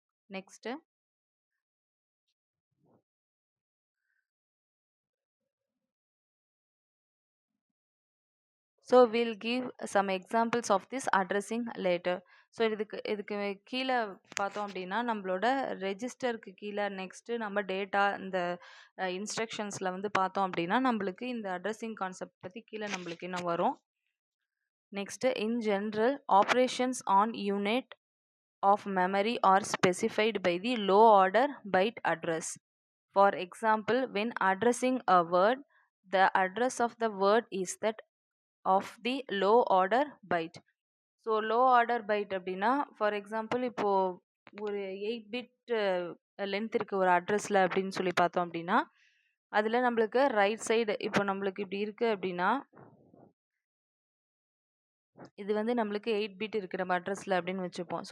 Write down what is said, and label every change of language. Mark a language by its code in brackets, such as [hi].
[en] Next so will give some examples of this addressing later. [ta] So இதுக்கு கீழே பார்த்தோம் அப்படின்னா நம்மளோட ரெஜிஸ்டருக்கு கீழே நெக்ஸ்ட்டு நம்ம டேட்டா இந்த இன்ஸ்ட்ரக்ஷன்ஸில் வந்து பார்த்தோம் அப்படின்னா நம்மளுக்கு இந்த அட்ரஸிங் கான்செப்ட் பற்றி கீழே நம்மளுக்கு என்ன வரும். [en] Next in general operations on unit of memory are specified by the low order byte address. For example, when addressing a word, the address of the word is that of the low order byte. [ta] So low order byte அப்படின்னா for example இப்போது ஒரு 8 bit length இருக்குது ஒரு அட்ரஸில் அப்படின்னு சொல்லி பார்த்தோம் அப்படின்னா அதில் நம்மளுக்கு ரைட் சைடு இப்போ நம்மளுக்கு இப்படி இருக்குது அப்படின்னா இது வந்து நம்மளுக்கு 8 பிட் இருக்குது நம்ம அட்ரஸில் அப்படின்னு வச்சுப்போம்.